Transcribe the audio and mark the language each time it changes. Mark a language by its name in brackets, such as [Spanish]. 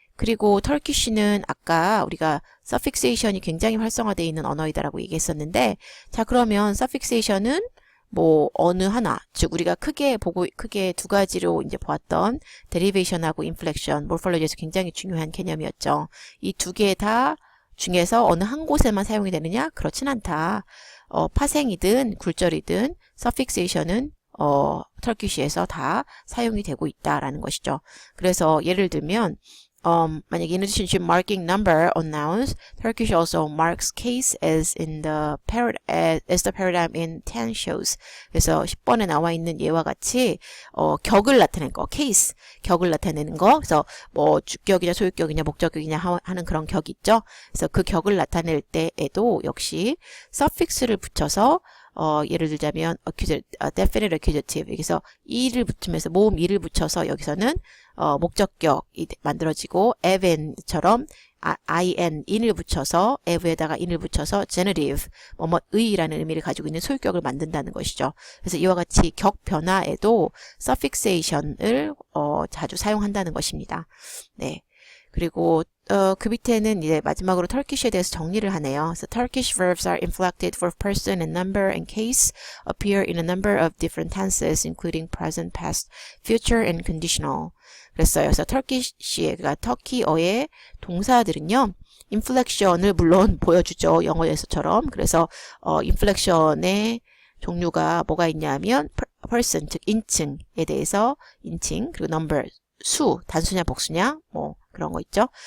[Korean] 그리고 터키시는 아까 우리가 suffixation이 굉장히 활성화되어 있는 언어이다라고 얘기했었는데 자, 그러면 suffixation은 뭐 어느 하나, 즉 우리가 크게 두 가지로 이제 보았던 derivation하고 inflection, morphology에서 굉장히 중요한 개념이었죠. 이 두 개 다 중에서 어느 한 곳에만 사용이 되느냐? 그렇진 않다. 파생이든 굴절이든 suffixation은 터키시에서 다 사용이 되고 있다라는 것이죠. 그래서 예를 들면 만약에 [English] in addition to marking number on nouns, Turkish also marks case as the paradigm in 10 shows. [Korean] 그래서 10번에 나와 있는 예와 같이 격을 나타내는 거, case, 격을 나타내는 거. 그래서 뭐 주격이냐 소유격이냐 목적격이냐 하는 그런 격이 있죠. 그래서 그 격을 나타낼 때에도 역시 suffix를 붙여서 예를 들자면 definite accusative 여기서 e를 붙이면서 모음 e를 붙여서 여기서는 목적격이 만들어지고 even처럼 in을 붙여서 eve에다가 in을 붙여서 genitive 뭐뭐의라는 의미를 가지고 있는 소유격을 만든다는 것이죠. 그래서 이와 같이 격 변화에도 suffixation을 자주 사용한다는 것입니다. 네. 그리고 그 밑에는 이제 마지막으로 터키시에 대해서 정리를 하네요. [English] So Turkish verbs are inflected for person and number and case, appear in a number of different tenses, including present, past, future, and conditional. [Korean] 그랬어요. 그래서 터키시의, 그러니까 터키어의 동사들은요, 인플렉션을 물론 보여주죠. 영어에서처럼. 그래서 인플렉션의 종류가 뭐가 있냐면 person, 즉 인칭에 대해서 인칭, 그리고 number, 수, 단수냐 복수냐 뭐 그런 거 있죠.